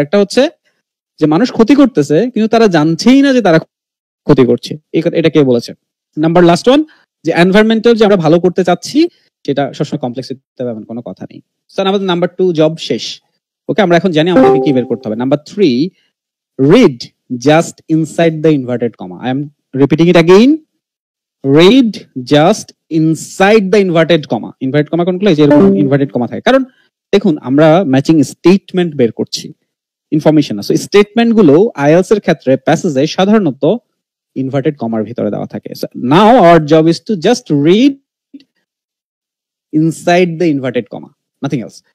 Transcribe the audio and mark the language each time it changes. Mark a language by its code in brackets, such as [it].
[bn] আরেকটা হচ্ছে যে মানুষ ক্ষতি করতেছে কিন্তু তারা জানছেই না যে তারা ক্ষতি করছে। এটা কে বলেছে? নাম্বার লাস্ট ওয়ান, যে এনভায়রনমেন্টাল যে আমরা ভালো করতে চাচ্ছি সেটা সবসময় কমপ্লেক্স হতে হবে এমন কোনো কথা নেই। স্যার আমাদের নাম্বার 2 জব শেষ। ওকে, আমরা এখন জানি আমাদেরকে কি বের করতে হবে। [en] Number 3, read just inside the inverted comma. I am repeating it again. Read just inside the inverted comma. Inverted comma কোনগুলো? [bn] এই যে এরকম inverted comma থাকে। কারণ দেখুন আমরা ম্যাচিং স্টেটমেন্ট বের করছি, ইনফরমেশন না। সো স্টেটমেন্ট গুলো আইএলটিএস এর ক্ষেত্রে প্যাসেজে সাধারণত ইনভার্টেড কমার ভিতরে দেওয়া থাকে। [en] Now our job is to just read inside the inverted comma, nothing else.